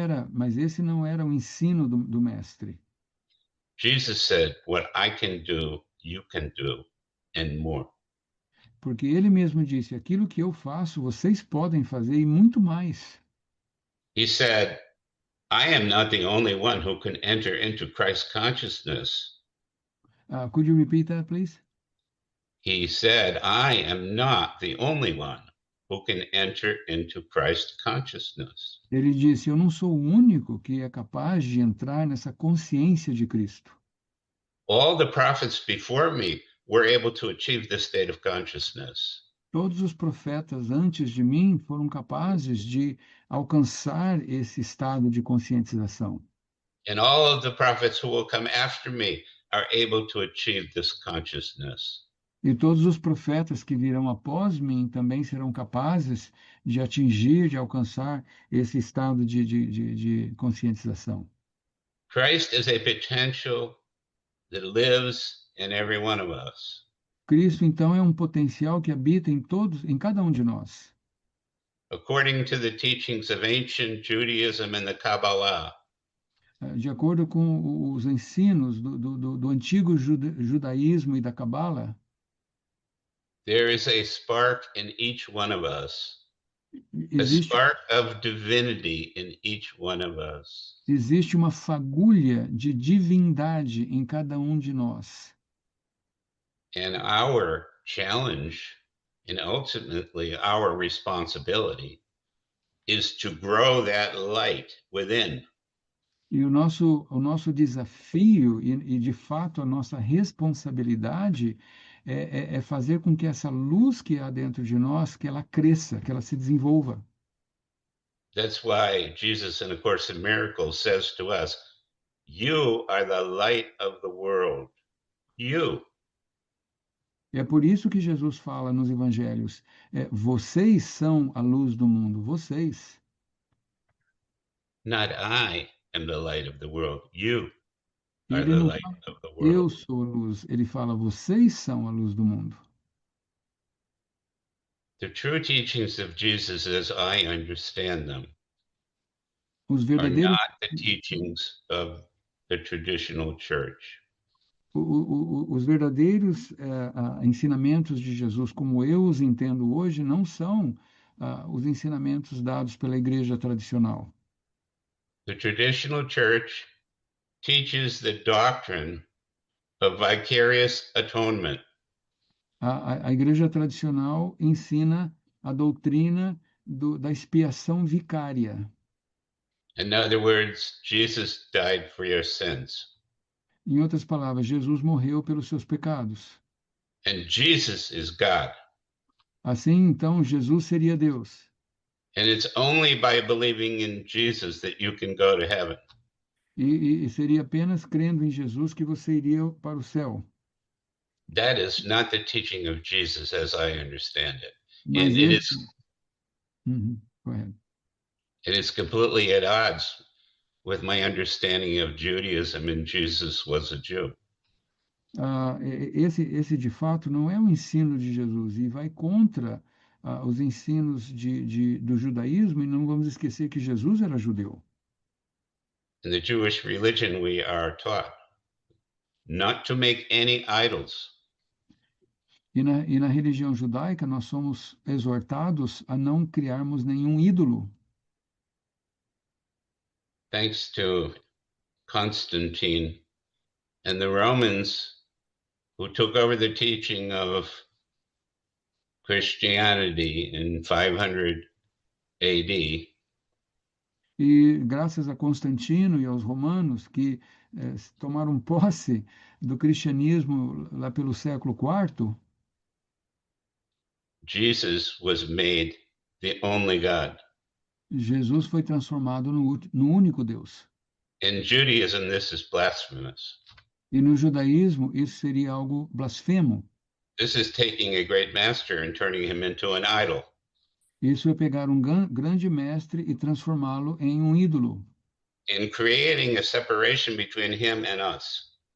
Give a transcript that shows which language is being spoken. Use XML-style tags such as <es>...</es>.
<pt>Mas esse não era o ensino do mestre.</pt> <en>Jesus said, what I can do, you can do, and more.</en> <pt>Porque ele mesmo disse, aquilo que eu faço, vocês podem fazer e muito mais.</pt> <en>He said, I am not the only one who can enter into Christ consciousness. Could you repeat that, please? He said, I am not the only one who can enter into Christ consciousness.</en> <pt>Ele disse: Eu não sou o único que é capaz de entrar nessa consciência de Cristo.</pt> <en>All the prophets before me were able to achieve this state of consciousness.</en> <pt>Todos os profetas antes de mim foram capazes de alcançar esse estado de conscientização.</pt> <en>And all of the prophets who will come after me are able to achieve this consciousness.</en> <pt>E todos os profetas que virão após mim também serão capazes de atingir, de alcançar esse estado de conscientização.</pt> <en>Christ is a potential that lives in every one of us.</en> <pt>Cristo, então, é um potencial que habita em todos, em cada um de nós.</pt> <en>According to the teachings of ancient Judaism and the Kabbalah,</en> <pt>De acordo com os ensinos do antigo judaísmo e da Cabala,</pt> <en>there is a spark in each one of us, a</en> <pt>existe,</pt> <en>spark of divinity in each one of us.</en> <pt>existe uma fagulha de divindade em cada um de nós.</pt> <en>And our challenge, and ultimately our responsibility, is to grow that light within.</en> <pt>E o nosso desafio e, de fato, a nossa responsabilidade é fazer com que essa luz que há dentro de nós, que ela cresça, que ela se desenvolva.</pt> <en>That's why Jesus in A Course in Miracles says to us, you are the light of the world. You.</en> <pt>É por isso que Jesus fala nos evangelhos, vocês são a luz do mundo, vocês.</pt> <en>Not I am the light of the world. You are</en> <pt>Ele</pt> <en>the</en> <pt>não</pt> <en>light</en> <pt>fala,</pt> <en>of the</en> <pt>eu</pt> <en>world.</en> <pt>sou a luz, ele fala, vocês são a luz do mundo.</pt> <en>The true teachings of Jesus, as I understand them,</en> <pt>Os</pt> <en>are</en> <pt>verdadeiros,</pt> <en>not the teachings of the traditional church.</en> <pt>os verdadeiros ensinamentos de Jesus, como eu os entendo hoje, não são os ensinamentos dados pela igreja tradicional.</pt> <en>The traditional church teaches the doctrine of vicarious atonement.</en> <pt>A igreja tradicional ensina a doutrina da expiação vicária.</pt> <en>In other words, Jesus died for your sins.</en> <pt>Em outras palavras, Jesus morreu pelos seus pecados.</pt> <en>And Jesus is God.</en> <pt>Assim, então, Jesus seria Deus.</pt> <en>And it's only by believing in Jesus that you can go to heaven.</en> <pt>E seria apenas crendo em Jesus que você iria para o céu.</pt> <en>That is not the teaching of Jesus as I understand it.</en> <pt>Mas</pt> <en>And it is</en> <pt>correto.</pt> <en>it is completely at odds with my understanding of Judaism, and Jesus was a Jew.</en> <pt>Esse de fato não é o ensino de Jesus e vai contra os ensinos do judaísmo, e não vamos esquecer que Jesus era judeu.</pt> <en>In the Jewish religion, we are taught not to make any idols.</en> <pt>E na religião judaica, nós somos exortados a não criarmos nenhum ídolo.</pt> <en>Thanks to Constantine and the Romans who took over the teaching of Christianity in 500 AD,</en> <pt>E graças a Constantino e aos romanos que tomaram posse do cristianismo lá pelo século IV,</pt> <en>Jesus was made the only God.</en> <pt>Jesus foi transformado no único Deus.</pt> <en>In Judaism, this is blasphemous.</en> <pt>E no judaísmo, isso seria algo blasfemo.</pt> <en>This is taking a great master and turning him into an idol.</en> <pt>Isso é pegar um grande mestre e transformá-lo em um ídolo.</pt> <en>In creating a separation between him and us.</en>